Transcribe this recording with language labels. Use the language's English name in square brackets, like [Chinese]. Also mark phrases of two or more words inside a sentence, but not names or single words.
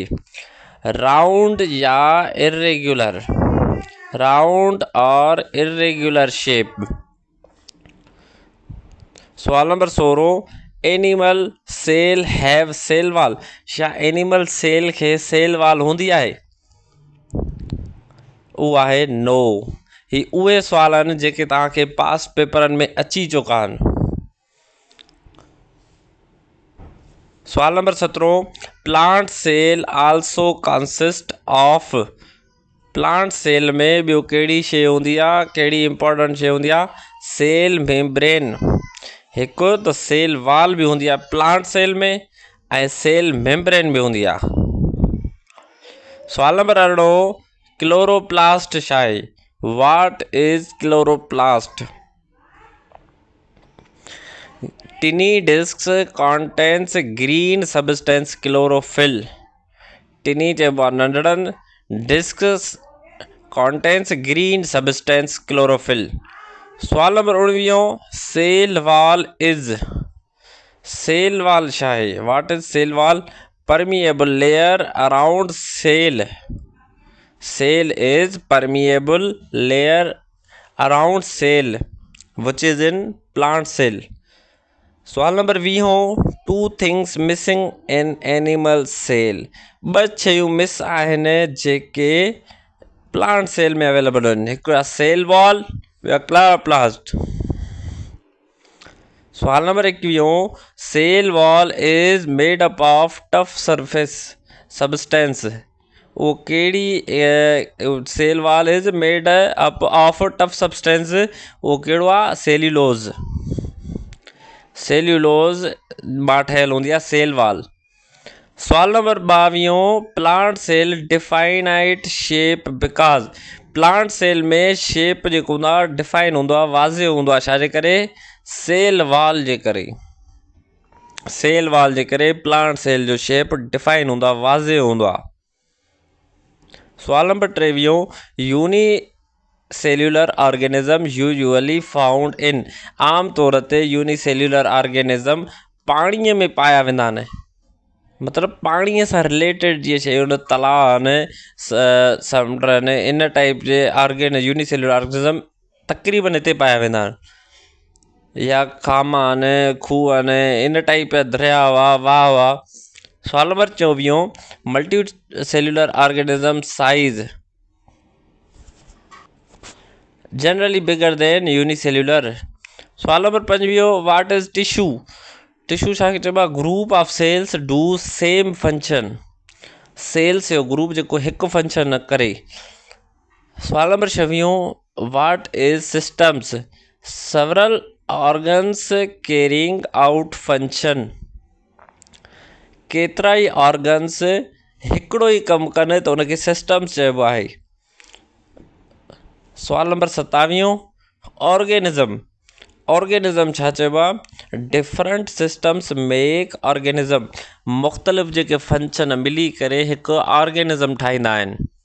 [English] round या irregular? round और irregular shape। [Sindhi] सवाल नंबर [English] 16, animal cell have cell wall. [Sindhi] छा [English] animal cell [Sindhi] खे [English] cell wall [Sindhi] हूंदी आहे? उहो आहे नो। ही उहे सुवाल आहिनि जेके तव्हांखे पास्ट पेपरनि में अची चुका आहिनि। सवाल नंबर [English] 17, plant cell also consist of. plant cell [Sindhi] में ॿियो कहिड़ी शइ हूंदी आहे, कहिड़ी इंपॉर्टेंट शइ हूंदी आहे? [English] cell membrane. [Sindhi] हिकु त [English] cell wall [Sindhi] बि हूंदी आहे [English] plant cell [Sindhi] में, ऐं [English] cell membrane [Sindhi] बि हूंदी आहे। सवाल नंबर 18, क्लोरोप्लास्ट छा आहे? [English] what is chloroplast? tiny disks contains green substance chlorophyll. टिनी [Sindhi] चइबो आहे नंढड़नि, [English] disks contains green substance chlorophyll. [Sindhi] सवाल नंबर [English] 19, cell wall is. cell wall [Sindhi] छा आहे? [English] what is cell wall? permeable layer around cell. cell is permeable layer around cell which is in plant cell. [Sindhi] सवाल नंबर [English] 20, two things missing in animal cell. [Sindhi] ॿ शयूं मिस आहिनि जेके [English] plant cell [Sindhi] में अवेलेबल आहिनि। हिकु आहे [English] cell wall, [Sindhi] ॿियो आहे क्लोरोप्लास्ट। सवाल नंबर [English] 21, cell wall is made up of tough surface substance. [Sindhi] वो कहिड़ी? [English] cell wall is made up of tough substance, [Sindhi] वो कहिड़ो आहे? सेल्यूलोज। सेल्यूलोज मां ठहियल हूंदी आहे [English] cell wall. [Sindhi] सवाल नंबर [English] 22, plant cell definite shape because. plant cell [Sindhi] में शेप जेको हूंदो आहे डिफाइन हूंदो आहे, वाज़े हूंदो आहे, छाजे करे? [English] cell wall [Sindhi] जे करे। [English] cell wall [Sindhi] जे करे [English] plant cell [Sindhi] जो शेप डिफाइन हूंदो आहे, वाज़े हूंदो आहे। सवाल नंबर [English] 23, uni cellular organism usually found in. [Sindhi] आम तौर ते [English] unicellular organism [Sindhi] पाणीअ में पाया वेंदा आहिनि। मतिलबु पाणीअ सां रिलेटेड जीअं शयूं आहिनि, तलाउ आहिनि, समुंड आहिनि, इन टाइप जे [English] unicellular organism [Sindhi] तक़रीबन हिते पाया वेंदा आहिनि। या खामा आहिनि, खूह आहिनि, इन टाइप जा दरिया हुआ, वाह वाह। सवाल नंबर [English] 24, multi cellular organism size generally bigger than unicellular. [Sindhi] सवाल नंबर [English] 25, what is tissue? [Sindhi] टिश्यू छा चइबो आहे? [English] group of cells do same function. [Sindhi] सेल्स जो ग्रुप जेको हिकु फंक्शन न करे। सवाल नंबर 26, [English] what is systems? several organs carrying out function. [Sindhi] केतिरा ई ऑर्गन्स हिकिड़ो ई कमु कनि त उनखे सिस्टम्स चइबो आहे। सवाल नंबर 27, ऑर्गेनिज़म। ऑर्गेनिज़म छा चइबो आहे? [English] different systems make organism. [Sindhi] मुख़्तलिफ़ जेके फंक्शन मिली करे हिकु ऑर्गेनिज़म ठाहींदा आहिनि।